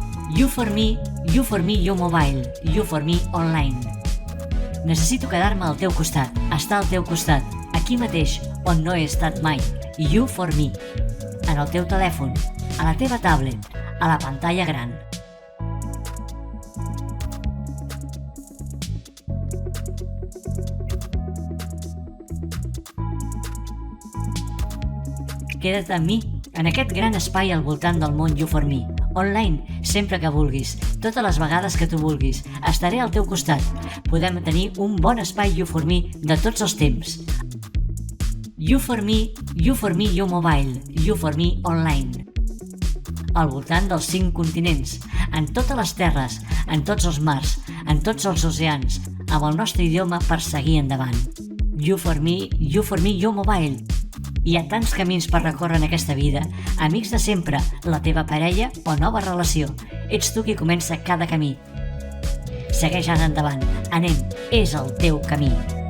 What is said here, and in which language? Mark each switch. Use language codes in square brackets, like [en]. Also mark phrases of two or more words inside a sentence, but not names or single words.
[en] You for me, you mobile, you for me online. [ca] Necessito quedar-me al teu costat, estar al teu costat, aquí mateix, on no he estat mai. [en] You for me. [ca] En el teu telèfon, a la teva tablet, a la pantalla gran. Queda't amb mi, en aquest gran espai al voltant del món [en] You for me. [ca] Online, sempre que vulguis, totes les vegades que tu vulguis. Estaré al teu costat. Podem tenir un bon espai [en] You for me [ca] de tots els temps. [en] You for me, you mobile, you for me online. [ca] Al voltant dels 5 continents, en totes les terres, en tots els mars, en tots els oceans, amb el nostre idioma per seguir endavant. [en] You for me, you mobile. [ca] Hi ha tants camins per recórrer en aquesta vida, amics de sempre, la teva parella o nova relació. Ets tu qui comença cada camí. Segueix ara endavant, anem, és el teu camí.